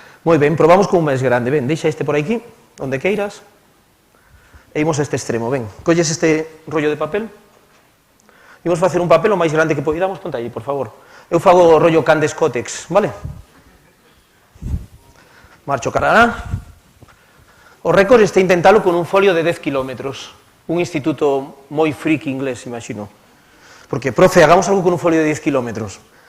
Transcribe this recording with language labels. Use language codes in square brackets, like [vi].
[gl] Moi ben, probamos con un máis grande. Ben, deixa este por aquí, onde queiras. E imos a este extremo, ben. Colles este rollo de papel. Imos facer un papel o máis grande que podamos, ponte aí, por favor. Eu fago o rollo Candes Cótex, vale? Marcho carará. O récord está intentalo con un folio de 10 kilómetros. Un instituto moi freak inglés, imagino. [es] Porque, profe, hagamos algo con un folio de 10 kilómetros.